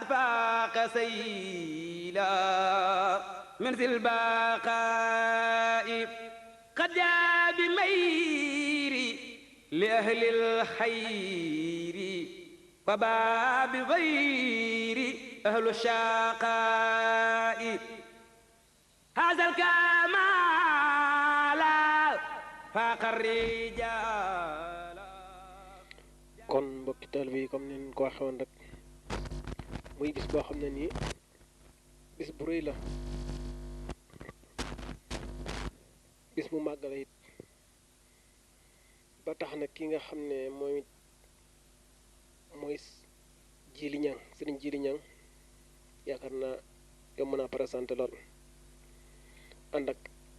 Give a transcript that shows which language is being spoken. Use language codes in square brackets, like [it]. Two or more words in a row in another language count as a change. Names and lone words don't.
[ar] فاق سيلا من ذي البقاء قد جاء بميري لأهل الخير وباب غير أهل الشقاء هذا الكمال فاق الرجال. [wo] kon mbokki taal bi comme ni ko waxee woon rek muy bis boo xam ne nii bis bu rëy la bis bu màgg la it ba tax na ki nga xam ne mooy Jili Ñang sëriñ Jili Ñang yaakaar naa yow mën naa présenté lool ànd ak